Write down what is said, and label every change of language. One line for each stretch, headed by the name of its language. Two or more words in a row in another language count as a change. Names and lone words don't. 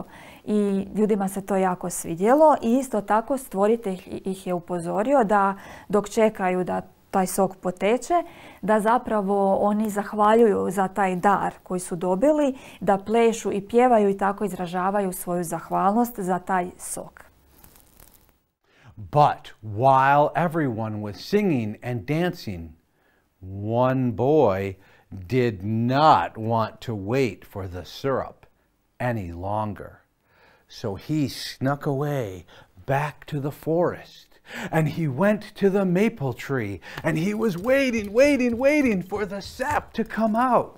Croatian: I ljudima se to jako svidjelo i isto tako stvoritelj ih je upozorio da dok čekaju da taj sok poteče, da zapravo oni zahvaljuju za taj dar koji su dobili, da plešu i pjevaju i tako izražavaju svoju zahvalnost za taj sok.
English: But while everyone was singing and dancing, one boy did not want to wait for the syrup any longer. So he snuck away back to the forest, and he went to the maple tree, and he was waiting, waiting, waiting for the sap to come out.